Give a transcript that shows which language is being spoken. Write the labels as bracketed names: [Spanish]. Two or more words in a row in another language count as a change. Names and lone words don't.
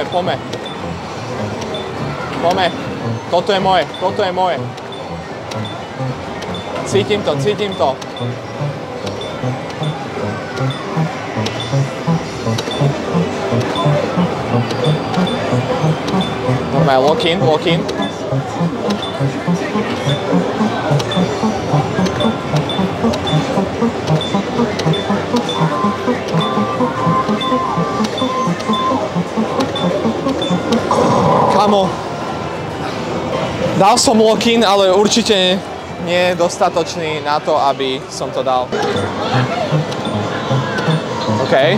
[Slovak] Toto je moje. Cítim to. Normálne, [English] lock in. [Slovak] Kamo, dal som [English] lock-in, [Slovak] ale určite nie je dostatočný na to, aby som to dal. OK.